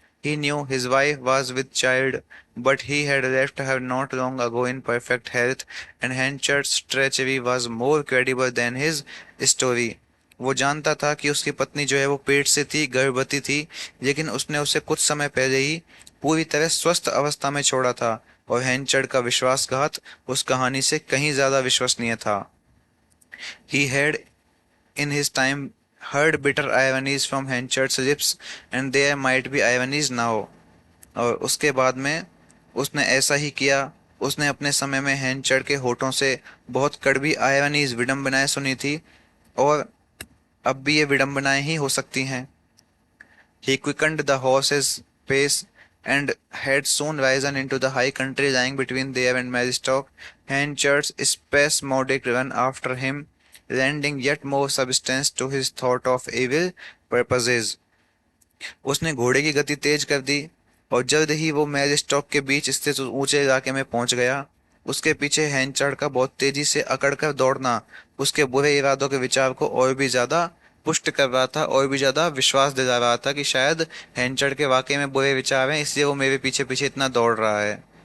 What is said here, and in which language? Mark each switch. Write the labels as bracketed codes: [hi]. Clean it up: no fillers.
[en] He knew his wife was with child, but he had left her not long ago in perfect health, and Henchard's treachery was more credible than his story. [hi] वो जानता था कि उसकी पत्नी जो है वो पेट से थी, गर्भवती थी, लेकिन उसने उसे कुछ समय पहले ही पूरी तरह स्वस्थ अवस्था में छोड़ा था और हैंचर्ड का विश्वासघात उस कहानी से कहीं ज्यादा विश्वसनीय था। [en] He had in his time heard bitter ironies from Henchard's lips, and there might be ironies now. [hi] और उसके बाद में उसने ऐसा ही किया। उसने अपने समय में हैंचर्ड के होठों से बहुत कड़वी आयरनीज, विडंबनाएं सुनी थी, और अब भी ये विडंबनाएं ही हो सकती हैं। [en] He quickened the horse's pace and had soon risen into the high country lying between there and Maristock. Henchard's spasmodic run after him, lending yet more substance to his thought of evil purposes. [hi] उसने घोड़े की गति तेज कर दी और जल्द ही वो मैरिस्टॉक के बीच स्थित ऊंचे इलाके में पहुंच गया। उसके पीछे हैंचर्ड का बहुत तेजी से अकड़कर दौड़ना उसके बुरे इरादों के विचार को और भी ज्यादा पुष्ट कर रहा था, और भी ज्यादा विश्वास दिला रहा था कि शायद हैंचर्ड के वाकई में बुरे विचार हैं, इसलिए वो मेरे पीछे पीछे इतना दौड़ रहा है।